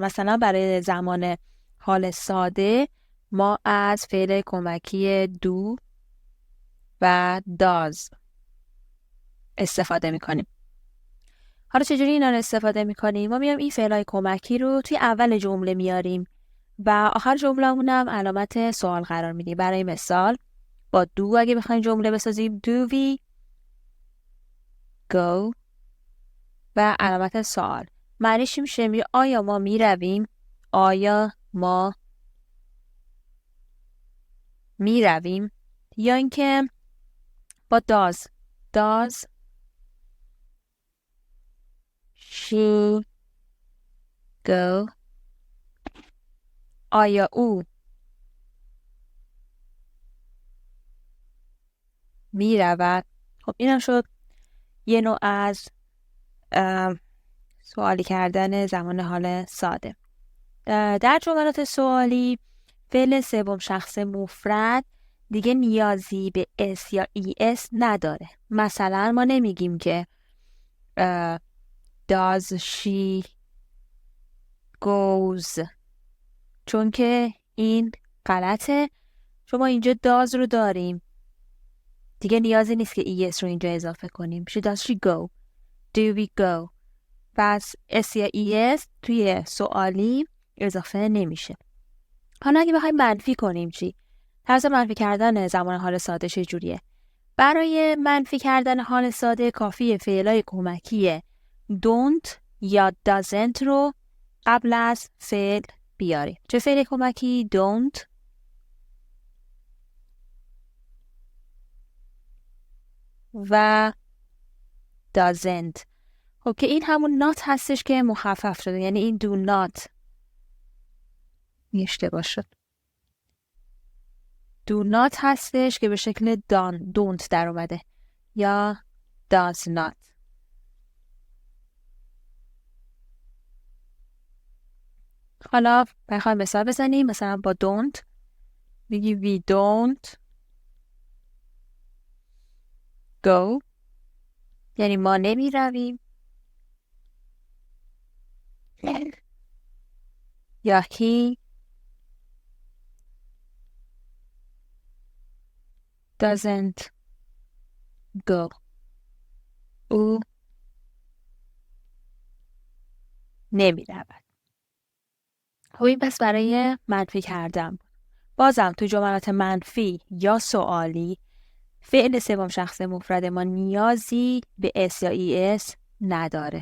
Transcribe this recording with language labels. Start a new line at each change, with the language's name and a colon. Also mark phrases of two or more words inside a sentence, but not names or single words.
Persian: مثلا برای زمان حال ساده ما از فعل کمکی do و does استفاده میکنیم. حالا چجوری اینا رو استفاده میکنیم؟ ما میام این فعلای کمکی رو توی اول جمله میاریم و آخر جمله‌مون هم علامت سوال قرار میدیم. برای مثال با دو اگه بخوایم جمله بسازیم
English: do we go
Persian: و علامت سوال. معنیش میشه آیا ما میرویم؟ آیا ما میرویم؟ یا اینکه با
English: does she go؟
Persian: آیا او میرود؟ خب اینم شد یه نوع از سوالی کردن زمان حال ساده. در جملات سوالی فعل سوم شخص مفرد دیگه نیازی به اس یا ای اس نداره. مثلا ما نمیگیم که
English: does she goes،
Persian: چون که این غلطه. چون ما اینجا does رو داریم، دیگه نیازی نیست که es رو اینجا اضافه کنیم.
English: she does she go، do we go.
Persian: پس اس یا es توی سوالی اضافه نمیشه. حالا اگه بخوایم منفی کنیم چی؟ طرز منفی کردن زمان حال ساده چجوریه؟ برای منفی کردن حال ساده کافیه فعلای کمکی don't یا doesn't رو قبل از فعل بیاریم. چه فعل کمکی؟ don't و doesn't. خب که این همون not هستش که مخفف شده، یعنی این
English: do not
Persian: اشتباه شد.
English: do not
Persian: هستش که به شکل don't در اومده، یا
English: does not.
Persian: حالا بخوایم مثال بزنیم، مثلا با don't میگی
English: we don't go،
Persian: یعنی ما نمی رویم.
English: یا he doesn't go،
Persian: او نمی رود. خب این پس برای منفی کردن. بازم تو جملات منفی یا سوالی فعل سوم شخص مفرد ما نیازی به اس یا ای اس نداره.